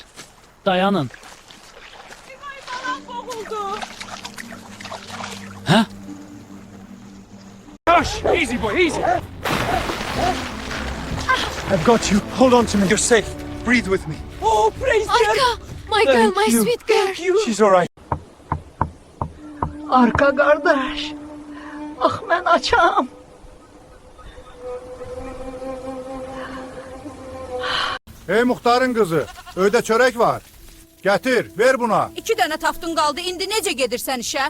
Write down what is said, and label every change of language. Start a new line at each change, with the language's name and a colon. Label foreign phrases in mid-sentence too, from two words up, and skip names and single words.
Azerbaijani: Dayanın. Ha?
English: I've got you. Hold on to me. You're safe. Breathe with me. Arka! My girl, my sweet girl. She's all right.
Turkish: Arka kardeş. Ah ben açam.
Azerbaijani: Ey muhtarın qızı, öydə çörək var. Gətir, ver buna. 2 dənə taftın qaldı. İndi necə gedirsən işə?